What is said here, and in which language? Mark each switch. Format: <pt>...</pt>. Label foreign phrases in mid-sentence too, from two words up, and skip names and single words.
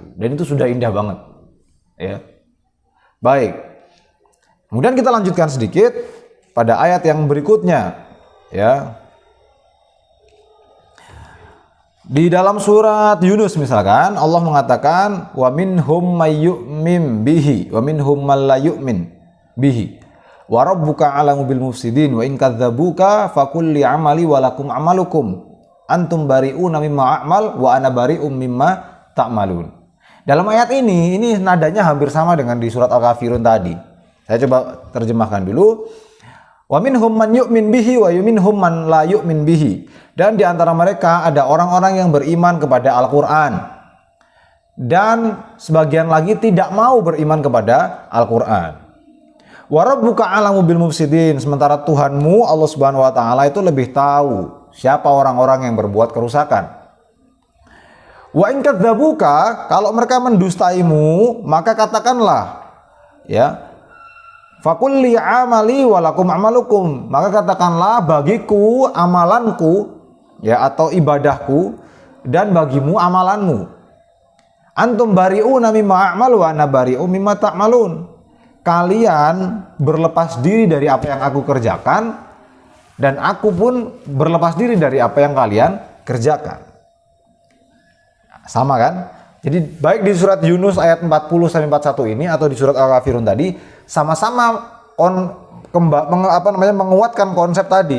<id>Dan itu sudah indah banget. Ya. Baik. Kemudian kita lanjutkan sedikit pada ayat yang berikutnya, ya. Di dalam surat Yunus misalkan Allah mengatakan</id> <ar>ومنهم من يؤمن به ومنهم من لا يؤمن به وربك أعلم بالمفسدين وإن كذبوك فقل لي عملي ولكم عملكم أنتم بريئون مما أعمل وأنا بريء مما تعملون.</ar> <id>Dalam ayat ini nadanya hampir sama dengan di surat Al-Kafirun tadi. Saya coba terjemahkan dulu.</id> <ar>ومنهم من يؤمن به ومنهم من لا يؤمن به.</ar> <id>Dan di antara mereka ada orang-orang yang beriman kepada Al-Qur'an. Dan sebagian lagi tidak mau beriman kepada Al-Qur'an.</id> <ar>وربك أعلم بالمفسدين.</ar> <id>Sementara Tuhanmu Allah</id> <ar>سبحانه وتعالى</ar> <id>itu lebih tahu siapa orang-orang yang berbuat kerusakan.</id> <ar>وإن كذبوك,</ar> <id>kalau mereka mendustaimu, maka katakanlah, ya,</id> <ar>فقل لي عملي ولكم عملكم,</ar> <id>maka katakanlah bagiku amalanku, ya, atau ibadahku, dan bagimu amalanmu.</id> <ar>أنتم بريئون مما أعمل وأنا بريء مما تعملون.</ar> <id>Kalian berlepas diri dari apa yang aku kerjakan, dan aku pun berlepas diri dari apa yang kalian kerjakan. Sama kan? Jadi baik di surat Yunus ayat 40 sampai 41 ini atau di surat Al-Kafirun tadi sama-sama menguatkan konsep tadi.</id>